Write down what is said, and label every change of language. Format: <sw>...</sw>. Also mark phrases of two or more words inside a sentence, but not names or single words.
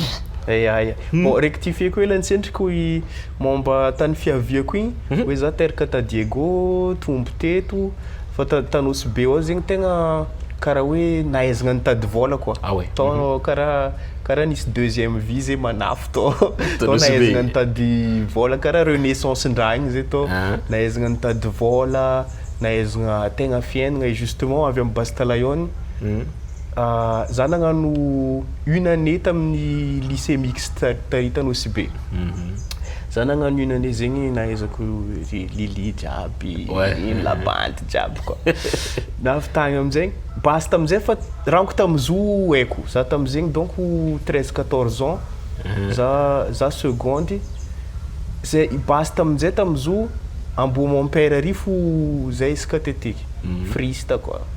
<mg>bon rectifier ko lantsendriko i momba tany fiaviako igny hoe za teraka ta Diego tombo teto fa Tanosy be ao zegny tegna karaha hoe nahaizagna nitady vola koa.</mg> <fr>Ah ouais.</fr> <mg>Tao karaha nisy</mg> <fr>deuxième vie</fr> <mg>zay manafo tao nahaizagna nitady vola karaha renaissance ndraha igny zay tao nahaizagna nitady vola nahaizagna tegna fiaignana</mg> <fr>et justement</fr> <mg>avy amin'ny Basta Lion za nagnano</mg> <fr>une année</fr> <mg>tamin'ny lycée mixte Tanosy be. Za nagnano</mg> <fr>une année</fr> <mg>zegny nahaizako Lili jiaby la bande jiaby koa. Navy tagny amin'izay Basta amin'izay fa ranko tamizo haiko za tam'izegny</mg> <fr>donc 13-14 ans</fr> <mg>za seconde zay Basta amin'izay tamizo ambo</mg> <fr>mon père</fr> <mg>ary fo zay isaka teteky frista koa.</mg>